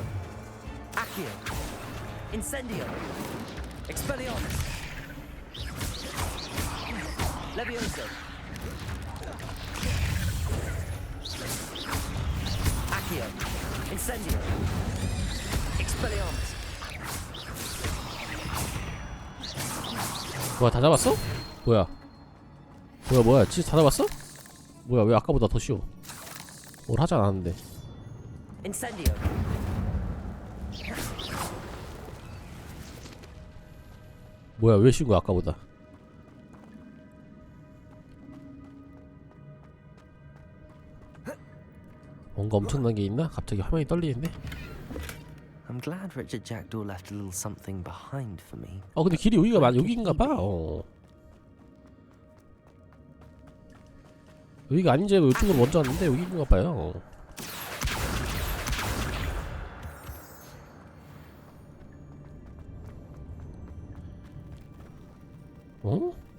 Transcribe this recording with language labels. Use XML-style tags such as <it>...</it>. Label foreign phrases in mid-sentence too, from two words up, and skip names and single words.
<ko>Accio. Incendio. Expelliarmus. Levioso. Accio. Incendio. Expelliarmus. 뭐야, 다 잡았어? 뭐야? 뭐야, 진짜 다 잡았어? 뭐야, 왜 아까보다 더 쉬워? 뭘 하지 않았는데. Incendio. 뭐야, 왜 쉬운 거야, 아까보다? 뭔가 엄청난 게 있나? 갑자기 화면이 떨리는데?</ko> <en>I'm glad Richard Jackdaw left a little something behind for me.</en> <ko>근데 길이 여기인가 봐. 여기가 아닌지 알고 이쪽으로 먼저 왔는데 여기인가 봐요. 어?</ko>